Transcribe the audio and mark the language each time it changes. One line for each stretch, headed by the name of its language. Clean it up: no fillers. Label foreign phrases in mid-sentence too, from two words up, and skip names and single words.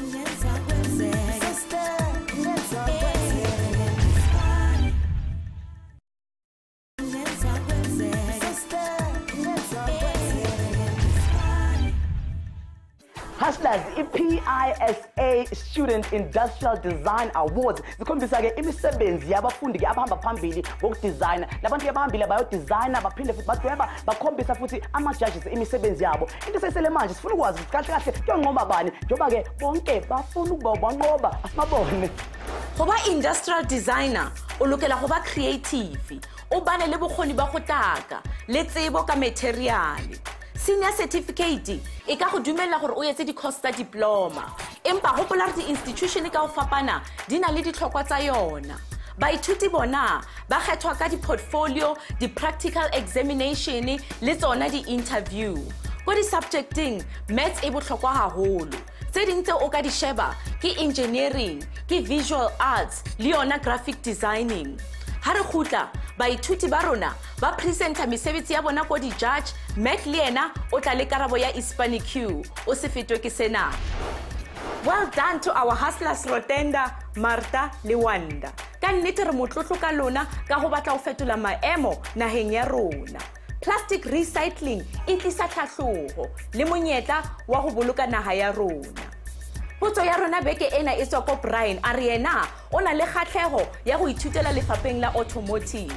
Zulu: Hustlers, PISA Student Industrial Design Awards zikhombisa ke imisebenzi yabafundi ke abahamba phambili ngokudesigna labantu abahambile bayodesigna baphinde futhi badweba bakhombisa futhi ama-judges imisebenzi yabo. Into sesele manje sifuna ukwazi ukuthi kahle kahle kuyonqoba bani njengoba ke bonke bafuna ukuba banqoba asibabone.
Southern Sotho: Goba
English: industrial designer
Southern Sotho: o lokela go ba creative o bane le bokgoni ba go taka le tsebo ka material.
English: Senior certificate
Southern Sotho: e ka go dumella gore o yetse di-course tsa diploma e empa hopola re di-institution ka o fapana di na le ditlhokwa tsa yona. Baithuti bona ba kgethwa ka di-portfolio, di-practical examination le tsona di-interview. Ko di-subjecting, maths e botlhokwa haholo. Tse ding tse o ka di sheba ke engineering, ke
English: visual arts
Southern Sotho: le yona
English: graphic designing.
Southern Sotho: Ha re khutla baithuti ba rona ba presenta mesebetsi ya bona ko di-judge, Mac le yena o tla le karabo ya Hispanic Q, o se fetwe ke sena.
English: Well done to our hustlers Rotenda, Marta le Wanda.
Southern Sotho: Ka nnete re motlotlo ka lona ka ho batla ho fetola maemo naheng ya rona.
English: Plastic recycling
Southern Sotho: e tlisa tlhahloho le monyetla wa ho boloka naha ya rona. Potso ya rona beke ena e tswa ko Brian a re yena o na le kgatlhego ya go ithutela lefapheng la Automotive.